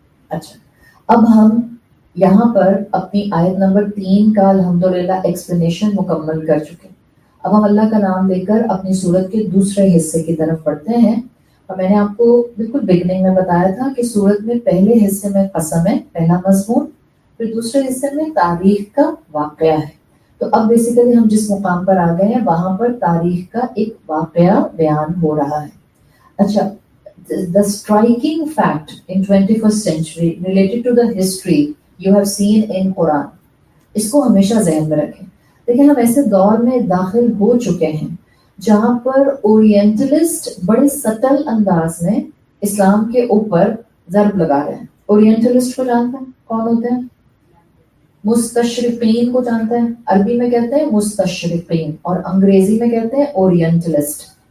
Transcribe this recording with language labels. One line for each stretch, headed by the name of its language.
Urdu: اچھا، اب ہم یہاں پر اپنی آیت نمبر 3 کا الحمدللہ ایکسپلینیشن مکمل کر چکے۔ اب ہم اللہ کا نام لے کر اپنی سورت کے دوسرے حصے کی طرف بڑھتے ہیں، اور میں نے آپ کو بالکل بگننگ میں بتایا تھا کہ سورت میں پہلے حصے میں قسم ہے، پہلا مضمون، پھر دوسرے حصے میں تاریخ کا واقعہ ہے. تو اب بیسیکلی ہم جس مقام پر آ گئے ہیں وہاں پر تاریخ کا ایک واقعہ بیان ہو رہا ہے.
English: اچھا, the striking fact in 21st century related to the history you have seen in Quran,
Urdu: اس کو ہمیشہ ذہن میں رکھیں. دیکھیں ہم ایسے دور میں داخل ہو چکے ہیں جہاں پر اورینٹلسٹ بڑے سٹل انداز میں اسلام کے اوپر ضرب لگا رہے ہیں. اورینٹلسٹ کو جانتے ہیں کون ہوتے ہیں؟ مستشرقین کو جانتے ہیں. عربی میں کہتے ہیں مستشرقین اور انگریزی میں کہتے ہیں اورینٹلسٹ.